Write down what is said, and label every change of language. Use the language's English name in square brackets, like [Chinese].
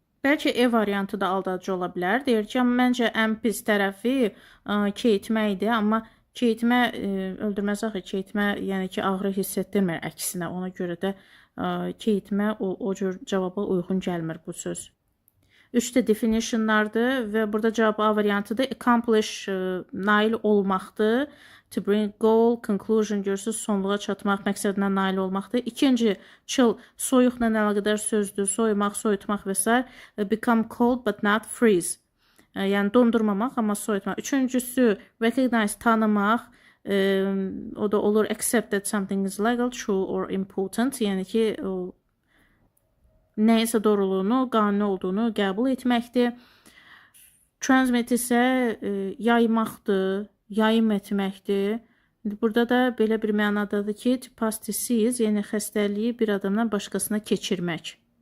[Azerbaijani] Bəlkə E variantı da aldadıcı ola bilər. Deyir ki, məncə ən pis tərəfi keyitməkdir, amma keyitmə öldürməz axı, keyitmə yəni ki, ağrı hiss etdirmir əksinə. Ona görə də keyitmə o cür cavaba uyğun gəlmir bu söz. 3 də definitionlardır və burada cavab A variantıdır. Accomplish nail olmaqdır. [English] To bring goal, conclusion [Azerbaijani] görürsünüz, sonluğa çatmaq, məqsədinə nail olmaqdır. İkinci, chill, soyuqla əlaqədar sözdür, soyumaq, soyutmaq və s. [English] Become cold but not freeze. [Azerbaijani] Yəni dondurmamaq, amma soyutmaq. Üçüncüsü, recognize, tanımaq. O da olur, [English] accept that something is legal, true or important. [Azerbaijani] Yəni ki, nəyisə doğruluğunu, qanuni olduğunu qəbul etməkdir. Transmit isə yaymaqdır, yayım etməkdir. Burada da belə bir mənadadır ki, [English] to pass disease, [Azerbaijani] yəni xəstəliyi bir adamdan başqasına keçirmək.